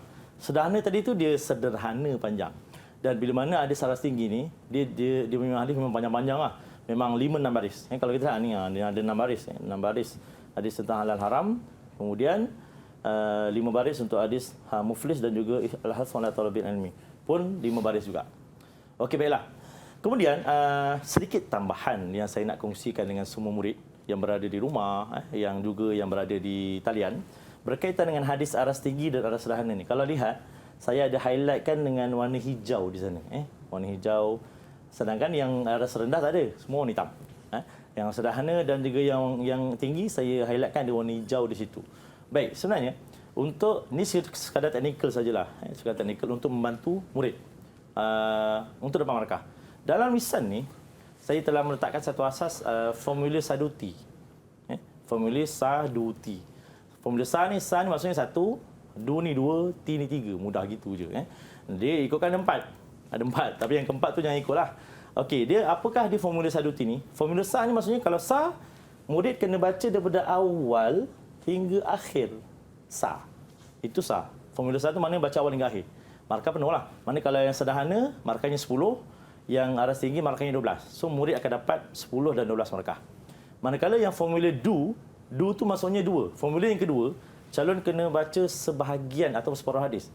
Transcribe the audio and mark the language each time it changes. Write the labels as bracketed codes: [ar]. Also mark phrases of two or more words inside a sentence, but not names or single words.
[ms] Sederhana tadi tu dia sederhana panjang. Dan bila mana hadis aras tinggi ni, dia memang hadis memang panjang-panjang lah. Memang 5-6 baris. Kalau kita lihat ni dia ada 6 baris. 6 baris hadis tentang halal haram. Kemudian 5 baris untuk hadis muflis dan juga [ar] الحث على طلب العلم. [ms] Pun 5 baris juga. Okey, baiklah. Kemudian sedikit tambahan yang saya nak kongsikan dengan semua murid yang berada di rumah, yang juga yang berada di talian, berkaitan dengan hadis aras tinggi dan aras sederhana ni. Kalau lihat, saya ada highlightkan dengan warna hijau di sana. Warna hijau. Sedangkan yang aras rendah tak ada, semua warna hitam. Yang sederhana dan juga yang tinggi saya highlightkan di warna hijau di situ. Baik, sebenarnya untuk ni sekadar teknikal sajalah, sekadar teknikal untuk membantu murid untuk dapat markah. Dalam lisan ni saya telah meletakkan satu asas formulir Saduti. Formulir Saduti. Formulir sa ni maksudnya 1, du ni 2, ti ni 3. Mudah gitu je. Dia ikutkan ada 4. Ada 4, tapi yang keempat tu jangan ikutlah. Okey, dia apakah dia formulir Saduti ni? Formulir sa ni maksudnya kalau sa, murid kena baca daripada awal hingga akhir. Sa. Itu sa. Formulir sa tu maknanya baca awal hingga akhir. Markah penuh lah. Maknanya kalau yang sederhana, markahnya 10. Yang aras tinggi, markahnya 12. So, murid akan dapat 10 dan 12 markah. Manakala yang formulir do tu maksudnya 2. Formulir yang kedua, calon kena baca sebahagian atau separuh hadis.